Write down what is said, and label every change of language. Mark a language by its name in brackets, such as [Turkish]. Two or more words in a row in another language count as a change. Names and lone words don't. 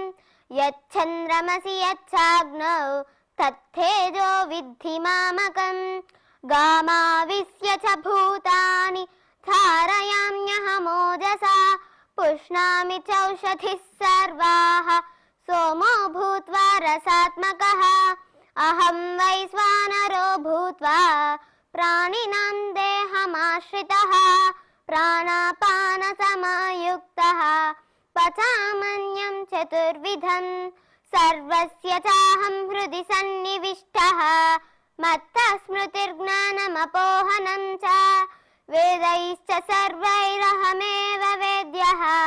[Sanskrit] యచ్చంద్రమసి యచ్చాగ్నౌ తత్తేజో విద్ధి మామకం. గామావిశ్య చ భూతాని ధారయామ్యహమోజసా. పుష్ణామి చౌషధిః సర్వాః सोमो भूत्वा रसात्मकः अहं वैश्वानरो भूत्वा प्राणिनां देहमाश्रितः प्राणापानसमयुक्तः पचामन्यं चतुर्विधं सर्वस्य चाहं हृदि सन्निविष्टः मत्तः स्मृतिर्ज्ञानमपोहनं च वेदैश्च सर्वैरहमेव वेद्यः